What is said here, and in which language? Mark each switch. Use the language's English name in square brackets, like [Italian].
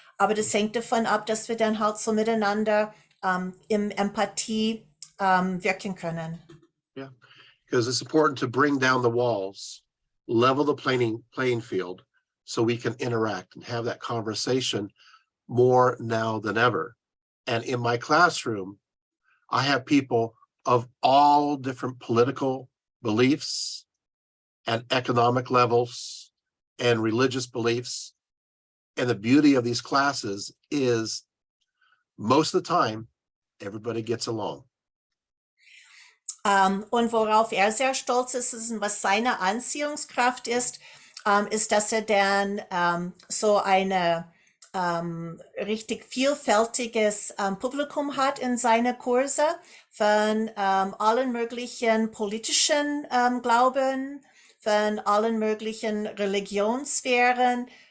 [German] Aber das hängt davon ab, dass wir dann halt so miteinander im Empathie wirken können. [English] Yeah, because it's important to bring down the walls, level the playing field, so we can interact and have that conversation more now than ever. And in my classroom, I have people of all different political beliefs and economic levels and religious beliefs. And the beauty of these classes is most of the time, everybody gets along. [German] Und worauf er sehr stolz ist und was seine Anziehungskraft ist, ist, dass er dann so eine richtig vielfältiges Publikum hat in seine Kurse von allen möglichen politischen Glauben, von allen möglichen Religionssphären.